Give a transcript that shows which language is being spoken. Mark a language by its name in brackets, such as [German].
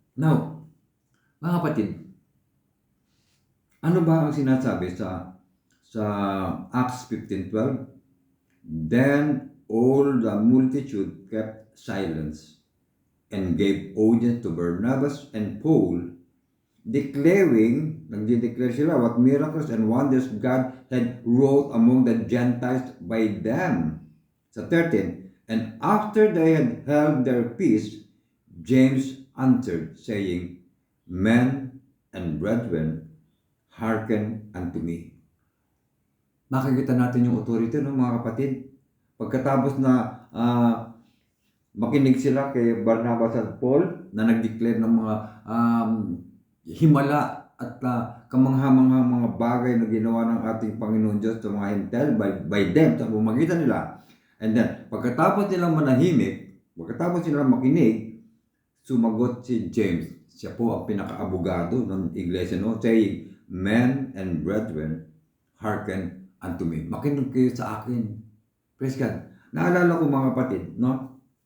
[Filipino] Now, mga kapatid, ano ba ang sinasabi sa Acts 15:12? [English] Then all the multitude kept silence and gave audience to Barnabas and Paul, [Filipino] nagdideclare sila [English] what miracles and wonders God had wrought among the Gentiles by them. Sa 13, and after they had held their peace, James answered, saying, Men and brethren, hearken unto me. [Filipino] Makikita natin yung authority, no, mga kapatid. Pagkatapos na makinig sila kay Barnabas at Paul na nag-declare ng mga himala at kamangha-manghang mga bagay na ginawa ng ating Panginoon Diyos sa mga hintel [English] by them, [Filipino] sa pamamagitan nila. [English] And then, [Filipino] pagkatapos nilang manahimik, pagkatapos nilang makinig, sumagot si James. Siya po ang pinaka-abogado ng iglesia, no? [English] Saying, men and brethren, hearken unto me. [Filipino] Makinig kayo sa akin. [English] Praise God. [Filipino] Naalala ko, mga kapatid, no?